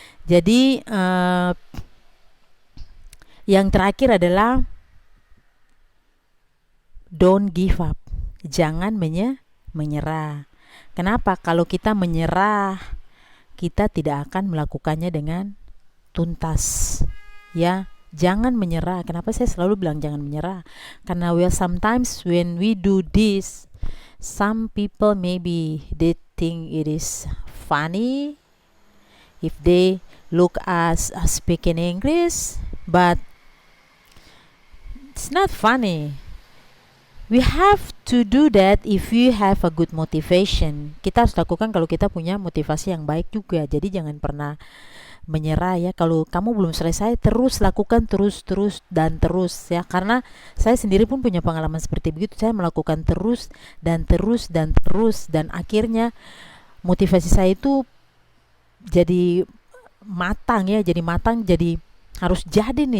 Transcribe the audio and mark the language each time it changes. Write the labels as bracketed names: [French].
[Indonesian] Jadi yang terakhir adalah [English] don't give up. [Indonesian] Jangan menyerah. Kenapa? Kalau kita menyerah, kita tidak akan melakukannya dengan tuntas. Ya, jangan menyerah. Kenapa saya selalu bilang jangan menyerah? Karena [English] sometimes when we do this, some people maybe they think it is funny if they look us speaking English, but it's not funny. We have to do that if you have a good motivation. [Indonesian] Kita harus lakukan kalau kita punya motivasi yang baik juga. Jadi jangan pernah menyerah ya. Kalau kamu belum selesai, terus lakukan terus ya. Karena saya sendiri pun punya pengalaman seperti begitu. Saya melakukan terus dan akhirnya motivasi saya itu jadi matang ya, jadi harus jadi nih.